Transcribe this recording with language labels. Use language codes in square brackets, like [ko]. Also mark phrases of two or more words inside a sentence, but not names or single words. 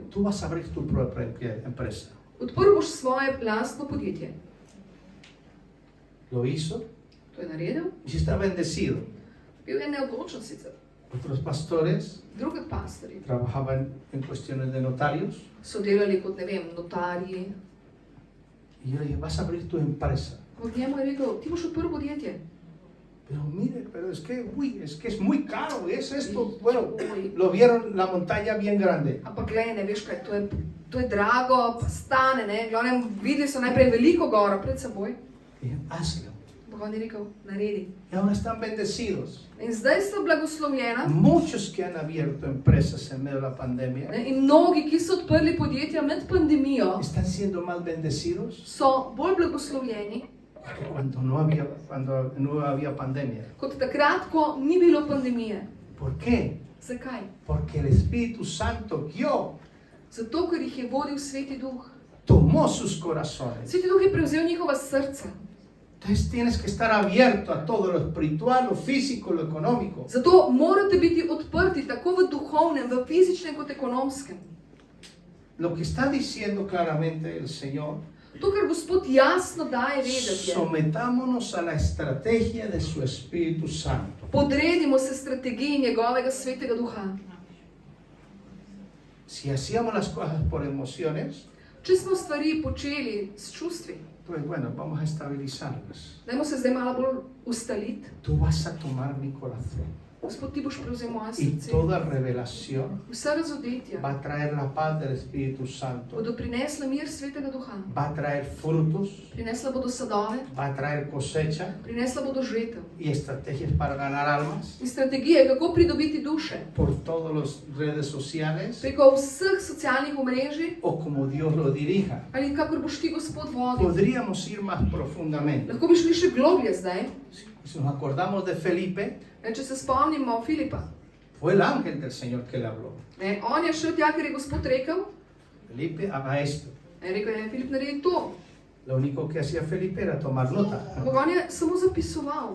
[es] tú vas a abrir tu propia empresa. [sl] odprl boš svoje lastno podjetje. [es] Lo hizo [sl] To je naredil, [es] y está bendecido. [sl] bil je neodločen sicer. [es] Otros pastores [sl] Drugi pastorji [es] trabajaban en cuestiones de notarios [sl] so delali kot, ne vem, notarji. [es] y yo le dije, vas a abrir tu empresa. [sl] Ampak njemu je rekel, ti boš odprl podjetje. [es] Pero mire, pero es que, uy, es que es muy caro, es esto, bueno, [sl] Oj, [es] lo vieron la montaña bien grande. [sl] ampak glej, ne veš kaj, to je drago, pa stane, ne. Glavnem, videli so najprej veliko goro pred seboj. [es] Dije, hazlo. [sl] Ampak on je rekel, naredi. [es] Y ahora están bendecidos. [sl] In zdaj sta blagoslovljena. [es] Muchos que han abierto empresas en medio de la pandemia [sl] In mnogi, ki so odprli podjetja med pandemijo, [es] están siendo más bendecidos [sl] so bolj blagoslovljeni [es] que cuando no había pandemia. [sl] kot takrat, ko ni bilo pandemije. [es] ¿Por qué? [sl] Zakaj? [es] Porque el Espíritu Santo guió, [sl] Zato, ker jih je vodil Sveti Duh. [es] tomó sus corazones [sl] Sveti Duh je prevzel njihova srca [es] Entonces tienes que estar abierto a todo lo espiritual, lo físico, lo económico. [sl] Zato morate biti odprti tako v duhovnem, v fizičnem kot ekonomskem. [es] Lo que está diciendo claramente el Señor, [sl] To, kar Gospod jasno daje vedeti, je, [es] sometámonos a la estrategia de su Espíritu Santo. [sl] podredimo se strategiji njegovega svetega duha. [es] Si hacíamos las cosas por emociones, [sl] Če smo stvari počeli s čustvi, [es] pues bueno, vamos a estabilizarlas. [sl] dajmo se zdaj malo bolj ustaliti. [es] Tú vas a tomar mi corazón [sl] Gospod, ti boš prevzel moje [es] y [sl] srce. [es] toda revelación [sl] Vsa razodetja [es] va a traer la paz del Espíritu Santo, [sl] bodo prinesla mir svetega duha. [es] va a traer frutos, [sl] Prinesla bodo sadove, [es] va a traer cosecha [sl] prinesla bodo žetev. [es] y estrategias para ganar almas [sl] In strategije, kako pridobiti duše. [es] por todas las redes sociales [sl] Preko vseh socialnih omrežij [es] o como Dios lo dirija. [sl] ali kakor boš ti Gospod vodil. [es] Podríamos ir más profundamente. [sl] Lahko bi šli še globlje zdaj. [es] Si nos acordamos de Felipe, [sl] Če se spomnimo Filipa. [es] fue el ángel del Señor que le habló. [sl] On je šel tja, ker je Gospod rekel. [es] Felipe, haga esto. [sl] Rekel je, Filip, naredi to. [es] Lo único que hacía Felipe era tomar nota [sl] Ampak on je samo zapisoval